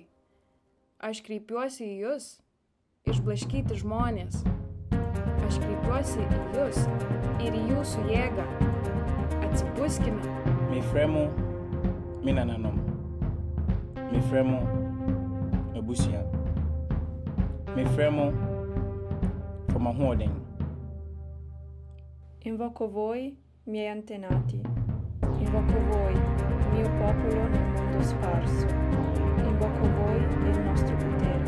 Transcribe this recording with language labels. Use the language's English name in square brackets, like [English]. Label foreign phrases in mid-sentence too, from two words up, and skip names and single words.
[Lithuanian] Aš kreipiuosi į jūs, išblaškyti žmonės. Aš kreipiuosi į jūs ir į jūsų jėgą. Atsibuskime. [Akan] Mefremo minananom. Mefremo ebusia. Mefremo from ahoɔden. [Italian] Invoco voi, miei antenati. Invoco voi, mio popolo nel mondo sparso. Invoco voi e il nostro potere.